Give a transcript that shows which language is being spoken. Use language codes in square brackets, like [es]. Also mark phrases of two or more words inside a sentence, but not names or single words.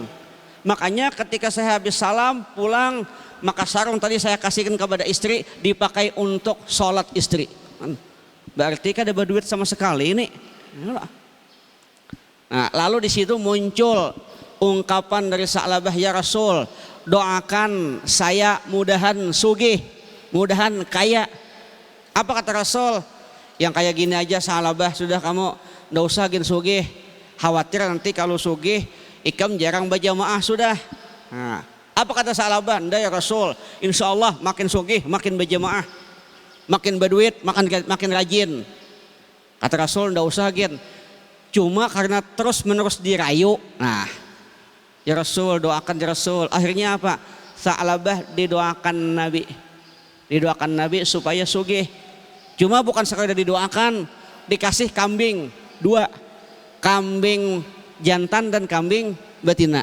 [id] Makanya ketika saya habis salam pulang, maka sarung tadi saya kasihkan kepada istri, dipakai untuk sholat istri. Berarti kan ada berduit sama sekali ini. Nah, lalu di situ muncul ungkapan dari Sa'labah, [ar] يا رسول, [id] doakan saya mudahan sugih, mudahan kaya. Apa kata Rasul? Yang kayak gini aja Sa'labah, sudah kamu ndak usah gin sugih, khawatir nanti kalau sugih ikam jarang berjamaah sudah. Apa kata Sa'labah? Ndak [ar] يا رسول, إن شاء الله [id] makin sugih makin berjamaah, makin berduit makin rajin. Kata Rasul, ndak usah gin, cuma karena terus menerus dirayu. [ar] يا رسول, [id] doakan [ar] يا رسول. [id] Akhirnya apa? Sa'labah didoakan Nabi supaya sugih. Cuma bukan sekadar didoakan, dikasih kambing 2, kambing jantan dan kambing betina.